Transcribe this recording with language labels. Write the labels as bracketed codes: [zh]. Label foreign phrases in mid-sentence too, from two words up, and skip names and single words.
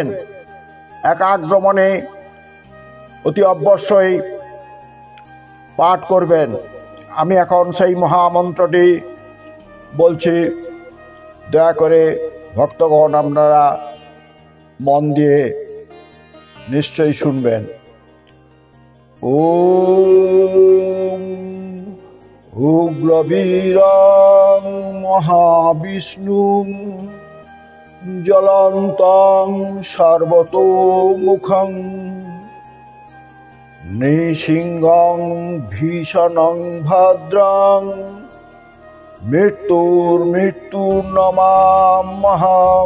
[bn] একাগ্র মনে অতি অবশ্যই পাঠ করবেন। আমি এখন সেই মহামন্ত্রটি বলছি, দয়া করে ভক্তগণ আপনারা মন দিয়ে নিশ্চয়ই শুনবেন। [sa] ওম উগ্রবীরং মহাবিষ্ণুং জ্বলন্तं সর্বতোমুখং নৃসিংহং ভীষণং ভদ্রং মৃত্যুর্নমাম্যহম।